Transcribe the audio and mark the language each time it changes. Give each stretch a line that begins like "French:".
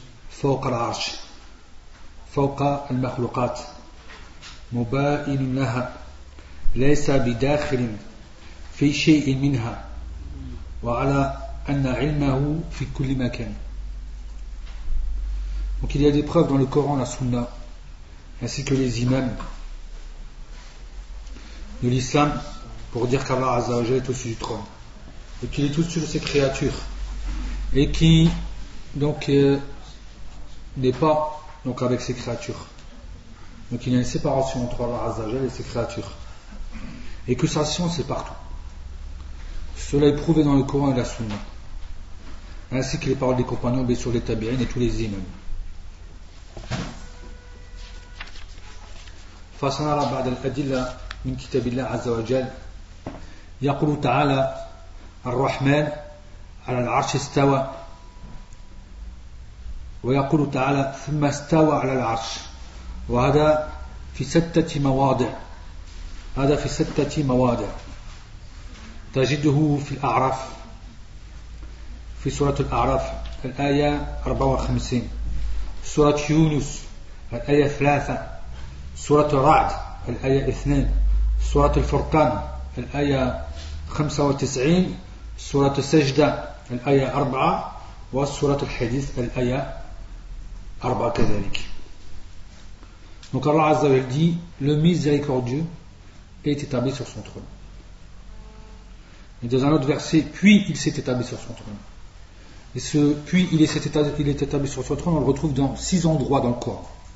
Arabic: فوق العرش فوق المخلوقات مباين لها ليس بداخل في شيء منها وعلى أن علمه في كل مكان.
French: Donc il y a des preuves dans le Coran, la Sunna, ainsi que les imams de l'islam pour dire qu'Allah Azza wa Jalla est au-dessus du trône et qu'il est au-dessus de ses créatures et qui donc n'est pas donc avec ses créatures, donc il y a une séparation entre Allah Azza wa Jalla et ses créatures et que sa science est partout. Cela est prouvé dans le Coran et la Sunna, ainsi que les paroles des compagnons et sur les tabi'in et tous les imams.
Arabic: فسنرى بعض الأدلة من كتاب الله عز وجل. يقول تعالى الرحمن على العرش استوى, ويقول تعالى ثم استوى على العرش, وهذا في ستة مواضع, هذا في ستة مواضع تجده في الأعراف, في سورة الأعراف الآية 54, سورة يونس الآية 3, سورة الرعد الآية 2, سورة الفرقان الآية 95, سورة السجدة الآية 4, وسورة الحديث الآية 4 كذلك.
French: Donc Allah Azza wa Jalla dit, le miséricordieux est établi sur son trône. Et dans un autre verset, puis il s'est établi sur son trône. Et ce puis il est établi sur son trône, on le retrouve dans 6 endroits dans le Coran.